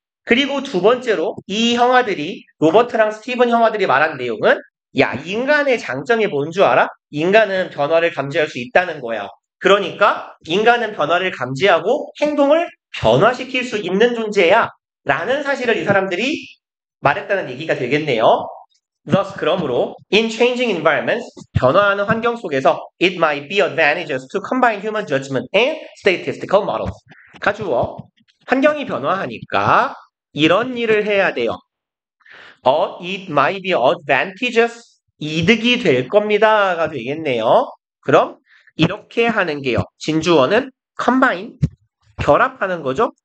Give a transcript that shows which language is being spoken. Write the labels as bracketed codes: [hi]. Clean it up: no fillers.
[ko] 그리고 두 번째로 이 형아들이 로버트랑 스티븐 형아들이 말한 내용은 야 인간의 장점이 뭔 줄 알아? 인간은 변화를 감지할 수 있다는 거야. 그러니까 인간은 변화를 감지하고 행동을 변화시킬 수 있는 존재야 라는 사실을 이 사람들이 말했다는 얘기가 되겠네요. [en] Thus [ko] 그러므로 [en] in changing environments [ko] 변화하는 환경 속에서 [en] it might be advantageous to combine human judgment and statistical models. [ko] 가주어 환경이 변화하니까 이런 일을 해야 돼요. [en] It might be advantageous [ko] 이득이 될 겁니다가 되겠네요. 그럼 이렇게 하는 게요. 진주어는 combine 결합하는 거죠.